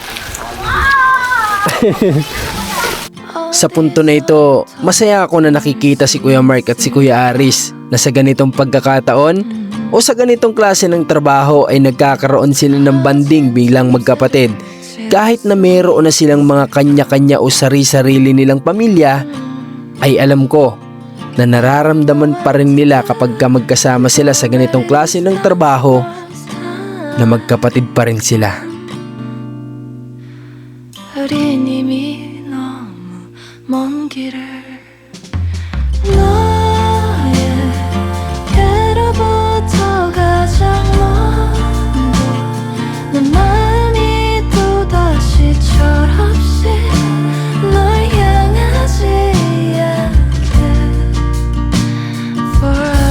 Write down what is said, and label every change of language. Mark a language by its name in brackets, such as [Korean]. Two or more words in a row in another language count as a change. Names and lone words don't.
[Filipino] Sa punto na ito, masaya ako na nakikita si Kuya Mark at si Kuya Aris na sa ganitong pagkakataon o sa ganitong klase ng trabaho ay nagkakaroon sila ng banding bilang magkapatid. Kahit na mayroon na silang mga kanya-kanya o sari-sarili nilang pamilya, ay alam ko na nararamdaman pa rin nila kapag magkasama sila sa ganitong klase ng trabaho na magkapatid pa rin sila. [Korean] 우린 이미 너무 먼 길을 너에게로부터 가장 먼저 내 마음이 또다시 철없이 널 향하지 않게 Far